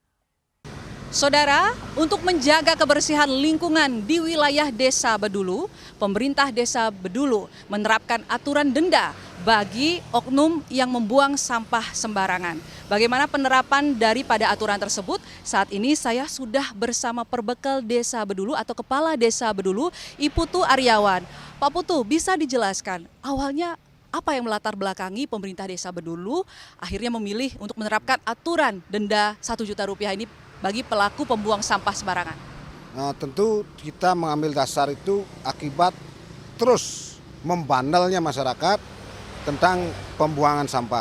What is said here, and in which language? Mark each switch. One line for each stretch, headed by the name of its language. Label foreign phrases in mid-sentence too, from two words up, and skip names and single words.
Indonesian: Saudara, untuk menjaga kebersihan lingkungan di wilayah Desa Bedulu, pemerintah Desa Bedulu menerapkan aturan denda bagi oknum yang membuang sampah sembarangan. Bagaimana penerapan daripada aturan tersebut? Saat ini saya sudah bersama Perbekal Desa Bedulu atau Kepala Desa Bedulu, Iputu Aryawan. Pak Putu, bisa dijelaskan awalnya apa yang melatar belakangi pemerintah Desa Bedulu akhirnya memilih untuk menerapkan aturan denda 1 juta rupiah ini bagi pelaku pembuang sampah sembarangan? Tentu kita mengambil dasar itu akibat terus membandelnya masyarakat tentang pembuangan sampah.